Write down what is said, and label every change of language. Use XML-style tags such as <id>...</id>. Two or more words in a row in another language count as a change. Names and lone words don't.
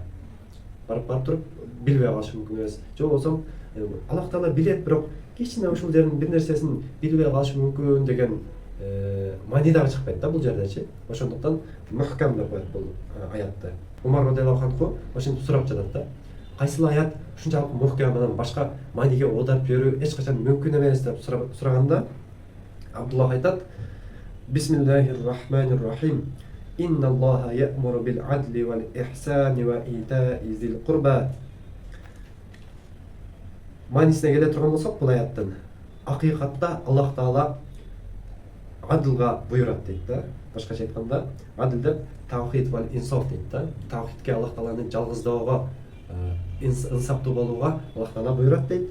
<ky>Барып туруп билбей калышы мүмкүн эмес. Же болбосо Аллах Таала билет, бирок кичине ушул жердин бир нерсесин билбей калышы мүмкүн деген маани дагы чыкпайт да бул жердечи. Ошондуктан мухкам деп коет бул аятты. Умар</ky> <ar>رضي الله عنه</ar> <ky>ошентип сурап жатат да. Кайсыл аят ушунчалык мухкам менен башка мааниге оодарып жиберүү эч качан мүмкүн эмес деп сураганда, Абдуллах айтат:</ky> <ar>بسم الله الرحمن الرحيم. إن الله يأمر بالعدل والإحسان وإيتاء ذي القربى.</ar> <ky>Маанисине келе турган болсок, бул аяттын акыйкатта Аллах Таала адылга буйрат дейт да. Башкача айтканда, адыл деп</ky> <ar>التوحيد والإنصاف</ar> <ky>дейт да. Тавхидке, Аллах Тааланы жалгыздоого, инсаптуу болууга Аллах Таала буйрат дейт.</ky>